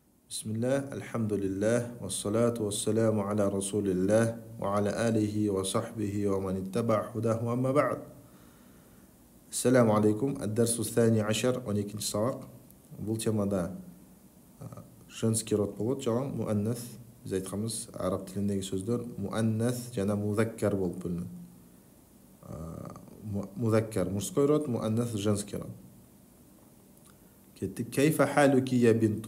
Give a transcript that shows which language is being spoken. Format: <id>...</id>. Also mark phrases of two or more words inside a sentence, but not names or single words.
<ar>بسم الله الحمد لله والصلاة والسلام على رسول الله وعلى آله وصحبه ومن اتبع هداه وأما بعد. السلام عليكم. الدرس الثاني عشر</ar> <ky>он экинчи сабак. بول темада</ky> <ru>женский род</ru> <ky>болот жана муаннас. Биз айтканбыз араб тилиндеги сөздөр муаннас жана музаккар болуп бөлүнөт. Музаккар</ky> <ru>мужской род,</ru> <ky>муаннас</ky> <ru>женский род.</ru> <ar>Кеттик. Кейфа халуки я бинту.</ar>